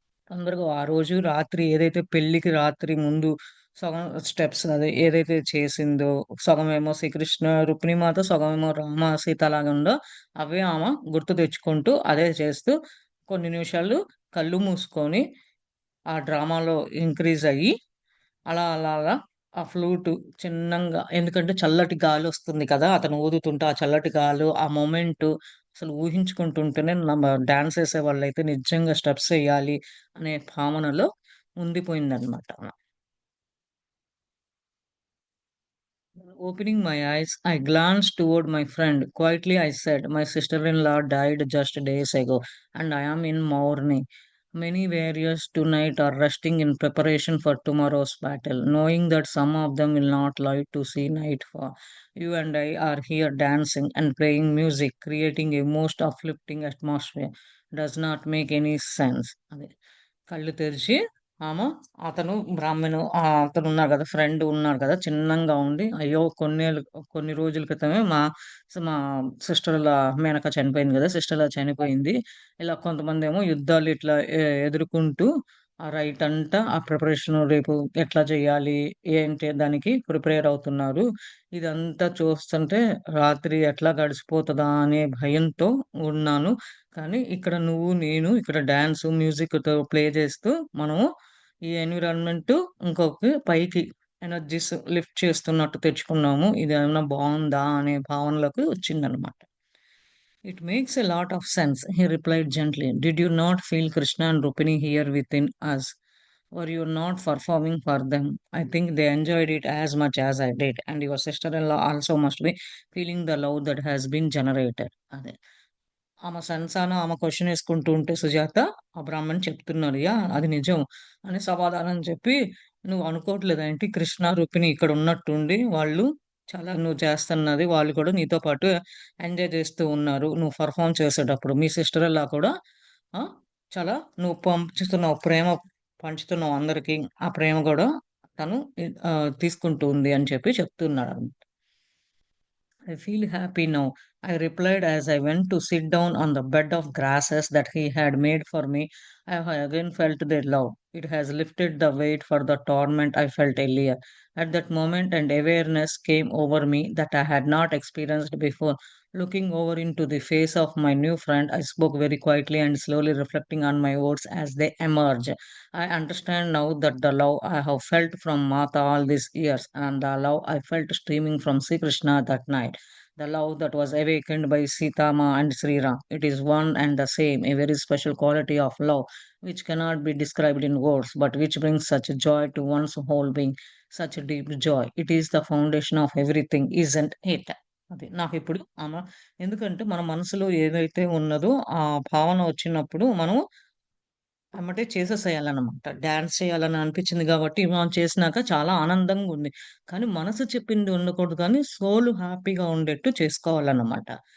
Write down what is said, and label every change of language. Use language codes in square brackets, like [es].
[te] తొందరగా ఆ రోజు రాత్రి ఏదైతే పెళ్ళికి రాత్రి ముందు సగం స్టెప్స్ అదే ఏదైతే చేసిందో, సగమేమో శ్రీకృష్ణ రుక్మిణీమాత, సగమేమో రామ, సీత లాగుందో అవే ఆమె గుర్తు తెచ్చుకుంటూ అదే చేస్తూ కొన్ని నిమిషాలు కళ్ళు మూసుకొని ఆ డ్రామాలో ఇంక్రీజ్ అయ్యి అలా ఆ ఫ్లూటు చిన్నంగా ఎందుకంటే చల్లటి గాలొస్తుంది కదా! అతను ఊదుతుంటే ఆ చల్లటి గాలు, ఆ మొమెంటు అసలు ఊహించుకుంటుంటేనే డాన్స్ ఏసేవాళ్ళైతే నిజంగా స్టెప్స్ ఎయ్యాలి అనే భావనలో ఉండిపోయిందనమాట. [en] Opening my eyes, I glanced toward my friend. Quietly, I said, my sister in law died just days ago, and I am in mourning. Many warriors tonight are resting in preparation for tomorrow's battle, knowing that some of them will not live to see nightfall. You and I are here dancing and playing music, creating a most uplifting atmosphere. Does not make any sense. [te] అదే కళ్ళు తెరిచి ఆమె అతను బ్రాహ్మణు అతను ఉన్నారు కదా! Friend ఉన్నారు కదా! చిన్నంగా ఉండి, అయ్యో! కొన్ని రోజుల క్రితమే మా సిస్టర్‌ల మేనక చనిపోయింది కదా! సిస్టర్‌లా చనిపోయింది. ఇలా కొంతమందేమో యుద్ధాలు ఇట్లా ఎదుర్కొంటూ ఆ రైట్ అంట ఆ ప్రిపరేషన్ రేపు ఎట్లా చేయాలి? ఏంటి దానికి ప్రిపేర్ అవుతున్నారు. ఇదంతా చూస్తుంటే రాత్రి ఎట్లా గడిచిపోతదా అనే భయంతో ఉన్నాను. కానీ ఇక్కడ నువ్వు, నేను ఇక్కడ డాన్సు, మ్యూజిక్‌తో ప్లే చేస్తూ మనము ఈ ఎన్విరాన్మెంట్ ఇంకొక పైకి ఎనర్జీస్ లిఫ్ట్ చేస్తున్నట్టు తెచ్చుకున్నాము. ఇదేమన్నా బావుందా అనే భావనలోకి వచ్చిందనమాట. [en] It makes a lot of sense, he replied gently. Did you not feel Krishna and Rupini here within us? Were you not performing for them? I think they enjoyed it as much as I did, and your sister in law also must be feeling the love that has been generated. [te] అదే ఆమె సరసాన ఆమె question ఏసుకుంటూ ఉంటే సుజాత, ఆ బ్రాహ్మణ్ చెప్తున్నాడు. Yeah! అది నిజం అని సమాధానం చెప్పి, "నువ్వు అనుకోవట్లేదా ఏంటి కృష్ణ, రుక్మిణి ఇక్కడ ఉన్నట్టుండి వాళ్ళు చాలా నువ్వు చేస్తన్నది వాళ్ళు కూడా నీతో పాటు ఎంజాయ్ చేస్తూ ఉన్నారు. నువ్వు పెర్ఫార్మ్ చేసేటప్పుడు. మీ సిస్టర్ ఇన్ లా కూడా ఆ! చాలా నువ్వు పంచుతున్నావు ప్రేమ పంచుతున్నావు అందరికి. ఆ ప్రేమ గూడా తను తీసుకుంటూ ఉంది" అని చెప్పి చెప్తున్నాడన్నమాట. [en] I feel happy now, I replied as I went to sit down on the bed of grasses that he had made for me. I have again felt their love. It has lifted the weight for the torment I felt earlier. At that moment, an awareness came over me that I had not experienced before. Looking over into the face of my new friend, I spoke very quietly and slowly reflecting on my words as they emerged. I understand now that the love I have felt from Mata all these years and the love I felt streaming from Sri Krishna that night, the love that was awakened by Sitama and Sri Ram. It is one and the same, a very special quality of love which cannot be described in words, but which brings such joy to one's whole being, such a deep joy. It is the foundation of everything, isn't it? [te] అది నాకిప్పుడు ఎందుకంటే మన మనసులో ఏదైతే ఉన్నదో ఆ భావన వచ్చినప్పుడు మనం ఎమ్మటే చేసేసేయాలనమాట. డాన్స్ చేయాలని అనిపించింది గాబట్టి, మనం చేసినాక చాలా ఆనందంగుంది. కానీ మనసు చెప్పింది ఉండకూడదు కానీ, సోలు హ్యాపీగా ఉండేట్టు చేసుకోవాలన్నమాట.